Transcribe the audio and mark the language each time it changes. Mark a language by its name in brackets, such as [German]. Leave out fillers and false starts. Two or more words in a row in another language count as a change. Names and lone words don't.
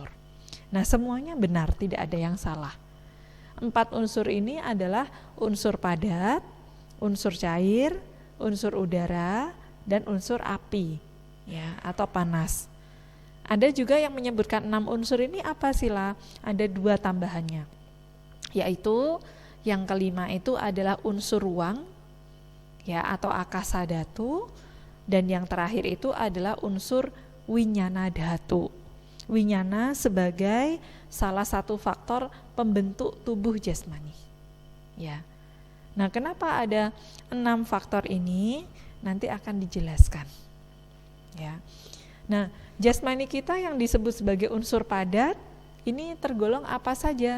[Indonesian] Nah, semuanya benar, tidak ada yang salah. 4 unsur ini adalah unsur padat, unsur cair, unsur udara, dan unsur api, ya, atau panas. Ada juga yang menyebutkan 6 unsur ini apa sila? Ada 2 tambahannya, yaitu yang kelima itu adalah unsur ruang, ya, atau [Pali] akasa dhatu, [Indonesian] dan yang terakhir itu adalah unsur [Pali] winyana dhatu. [Indonesian] Winyana sebagai salah satu faktor pembentuk tubuh jasmani. Ya. Nah, kenapa ada 6 faktor ini? Nanti akan dijelaskan. Ya. Nah, jasmani kita yang disebut sebagai unsur padat ini tergolong apa saja?